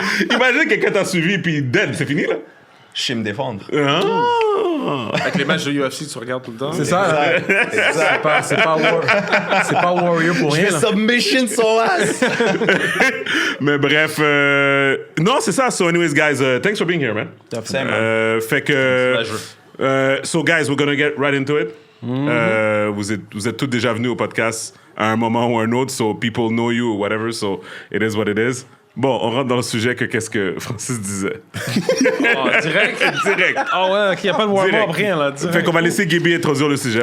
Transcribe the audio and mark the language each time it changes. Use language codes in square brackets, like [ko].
[fr] Imagine quelqu'un t'a suivi, puis dead, c'est fini, là. Je sais me défendre. Avec les matchs de UFC, tu regardes tout le temps. C'est ça, là. C'est pas Warrior pour rien, là. [en] Submission son ass. [fr] Mais bref, non, c'est ça. [en] So anyways, guys, thanks for being here, man. Same, man. [fr] Fait que... [en] Pleasure. So guys, we're gonna get right into it. [fr] Vous êtes tous déjà venus au podcast à un moment ou un autre, [en] so people know you or whatever, so it is [fr] what it is. Bon, on rentre dans le sujet que qu'est-ce que Francis disait. Oh, direct? Direct. Ah ouais, ok, y a pas de warm-up, Direct. rien, là. Direct. Fait qu'on va laisser Gaby introduire le sujet.